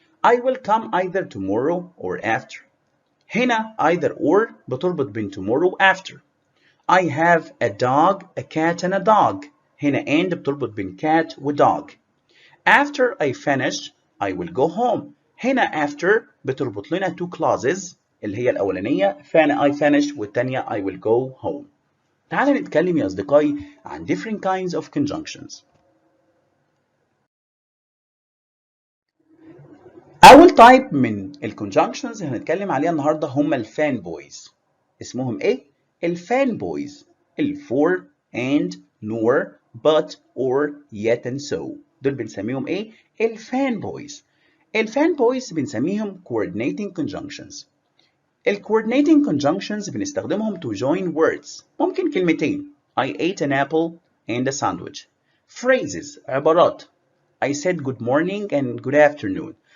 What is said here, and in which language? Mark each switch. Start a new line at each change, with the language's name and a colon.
English: I will come either tomorrow or after.
Arabic: هنا either or بتربط بين tomorrow و after.
English: I have a dog, a cat and a dog.
Arabic: هنا and بتربط بين cat و dog.
English: After I finish, I will go home. هنا after بتربط لنا two clauses اللي هي الأولانية I finish والتانية I will go home.
Arabic: تعال نتكلم يا أصدقائي عن
English: different kinds of conjunctions.
Arabic: أول type من الconjunctions اللي هنتكلم عليها النهاردة هم الفان بويز. اسمهم إيه؟ الفان بويز.
English: for and nor but or yet and so.
Arabic: دول بنسميهم إيه؟ الفان بويز. الفان بويز بنسميهم coordinating conjunctions.
English: coordinating conjunctions بنستخدمهم to join words.
Arabic: ممكن كلمتين
English: I ate an apple and a sandwich. phrases عبارات I said good morning and good afternoon.